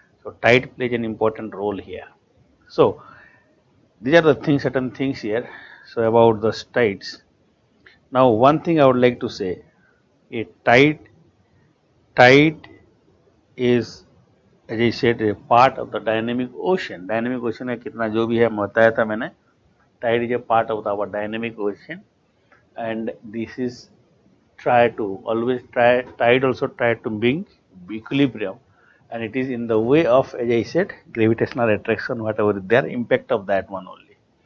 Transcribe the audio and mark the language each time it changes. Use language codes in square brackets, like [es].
[en] So tide plays an important role here. So these are the things, certain things here. So about the tides. Now one thing I would like to say, a tide is, as I said, a part of the dynamic ocean. [hi] Dynamic ocean में कितना जो भी है बताया था मैंने. [en] Tide is a part of our dynamic ocean, and this is tide also try to bring equilibrium, and it is in the way of, as I said, gravitational attraction, whatever is there, impact of that one only.